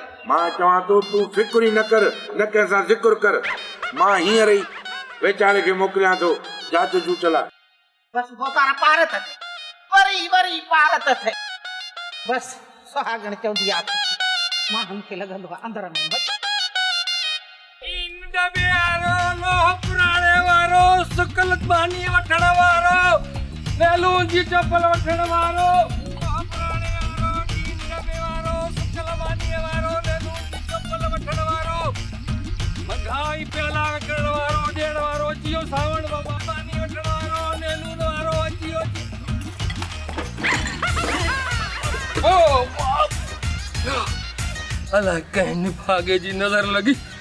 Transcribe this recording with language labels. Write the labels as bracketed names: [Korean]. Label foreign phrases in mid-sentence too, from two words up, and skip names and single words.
[Sindhi] मां चवां थो तूं फिक्र ई न कर, न कंहिंसां ज़िक्र कर। मां हींअर ई वेचारे खे मोकिलियां थो, जांच जूं चला। बस भोतार पार त थे, वरी पार त थे। बस सुहागण चवंदी आहे माण्हुनि खे लॻंदो आहे अंदर में मच। इन दबे आरो लोह पुराणे वारो, सुकल पानी वठण वारो, वेलू जी चपल वठण वारो, लोह पुराणे वारो, इन दबे वारो, सुकल पानी वारो, वेलू जी चपल वठण वारो, मंगाई पेला वठण वारो, ॾियण वारो, जियो सावण बाबा पानी वठण वारो, नेलू वारो, जियो ओ अलाए कंहिं निभागे जी नज़र लॻी।